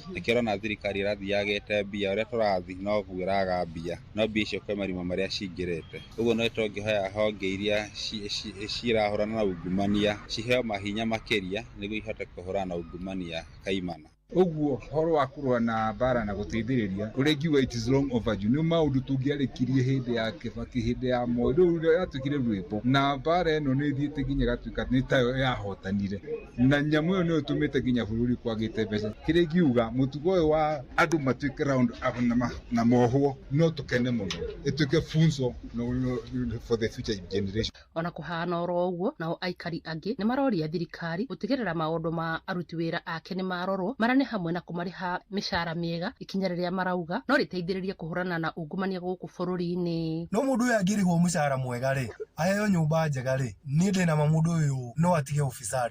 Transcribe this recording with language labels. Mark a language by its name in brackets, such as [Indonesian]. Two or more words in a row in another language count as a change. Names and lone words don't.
[Kikuyu] Nĩkĩo ũrona thirikari ĩrathiĩ yagĩte mbia, ũrĩa tũrathiĩ noguo ĩraga mbia. No mbia icio kwĩ marima marĩa cingĩrĩte. Ũguo no tũngĩhoya honge iria ci-, ci-, cirahũrana na ungumania ciheo mahinya makĩria nĩguo ihote kũhũrana na ungumania kaimana. Ũguo ũhoro wa kũrũa na mbara na gũteithĩrĩria, ũrĩa ingiuga [English] it is long overdue. [Kikuyu] Nĩ maũndũ tũngĩarĩkirie hĩndĩ ya Kibaki, hĩndĩ ya Moi. Rĩu yatuĩkire rwĩmbo. Na mbara ĩno nĩ ĩthiĩte nginya ĩgatuĩka nĩ tayo yahotanire. Na nyamũ ĩyo nĩyo ĩtũmĩte nginya bũrũri kwagĩte mbeca. Kĩrĩa ingiuga, mũtugo ũyũ wa andũ matuĩke [English] round up [Kikuyu] na ma-, na mohwo, no tũkene mũno. Ĩtuĩke funzo no, no, [English] for the future generation. [Kikuyu] Ona kũhana oro ũguo, nao aikari angĩ nĩ maroria thirikari gũtigĩrĩra maũndũ ma aruti wĩra ake nĩ marorwo, marĩa nĩ hamwe na kũmarĩha mĩcara mĩega, ikinya rĩrĩa marauga no rĩteithĩrĩrie kũhũrana na ungumania gũkũ bũrũri-inĩ. No mũndũ ũyũ angĩrĩhwo mũcara mwega rĩ, aheo nyũmba njega rĩ, niĩ ndĩ na ma mũndũ ũyũ no atige ũbicari.